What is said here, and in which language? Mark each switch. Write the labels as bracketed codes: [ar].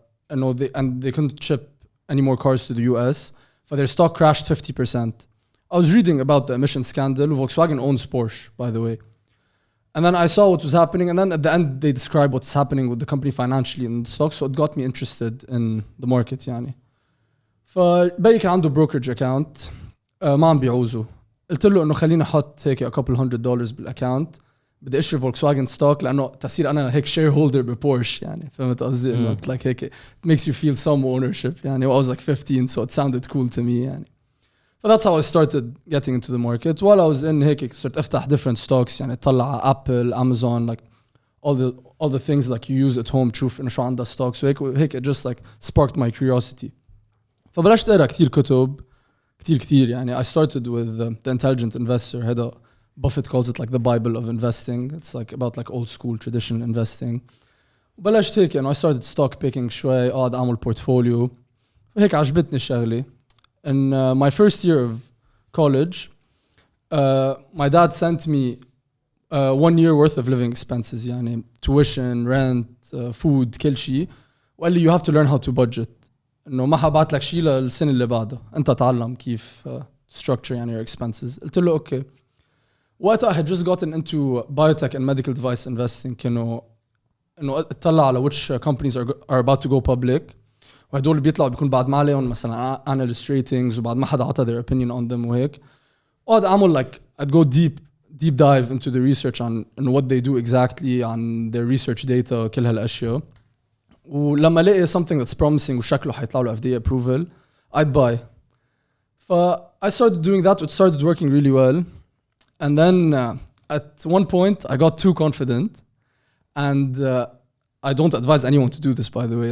[en] And they couldn't ship any more cars to the US. So their stock crashed 50%. I was reading about the emission scandal. Volkswagen owns Porsche, by the way. And then I saw what was happening, and then at the end they describe what's happening with the company financially in the stock, so it got me interested in the market يعني. [ar] فبي كان عنده [en] brokerage account [ar] ما عم بيعوزه. قلت له إنه خليني أحط هيك [en] a couple $100 [ar] بالأكاونت. بدي أشتري فولكسواجن ستوك لأنه تصير أنا هيك shareholder ببورش يعني. فهمت قصدي إنه [en] like هيك it makes you feel some ownership يعني. I was like 15, so it sounded cool to me يعني. So that's how I started getting into the market. While I was in [ar] هيك صرت أفتح [en] different stocks يعني طلع Apple, Amazon, like all the things like you use at home [ar] تشوف إنه شو عندها [en] stocks وهيك it just like sparked my curiosity. [ar] فبلشت أقرأ كتير كتب كتير يعني. [en] I started with The Intelligent Investor. [ar] هذا [en] Buffett calls it like the Bible of investing. It's like about like old school traditional investing. [ar] وبلشت هيك يعني [en] I started stock picking [ar] شوي قاعد أعمل portfolio وهيك عجبتني الشغلة. [en] In my first year of college, my dad sent me 1 year worth of living expenses يعني tuition, rent, food, [ar] كل شيء. وقال لي [en] you have to learn how to budget. [ar] إنه ما حبعت لك شيء للسنة اللي بعدها. أنت تعلم كيف structure يعني [en] your expenses. [ar] قلت له okay. وقتها [en] I had just gotten into biotech and medical device investing. [ar] إنه اطلع على [en] which companies are about to go public. [ar] وهدول بيطلعوا بيكون بعد ما عليهم مثلا [en] analyst ratings [ar] وبعد ما حدا عطى [en] their opinion on them [ar] وهيك. وقعد أعمل [en] like I'd go deep dive into the research on what they do exactly on their research data [ar] كل هالأشياء. ولما لقي [en] something that's promising [ar] وشكله حيطلع له [en] FDA approval I'd buy. I started doing that. It started working really well. And then at one point I got too confident and I don't advise anyone to do this, by the way.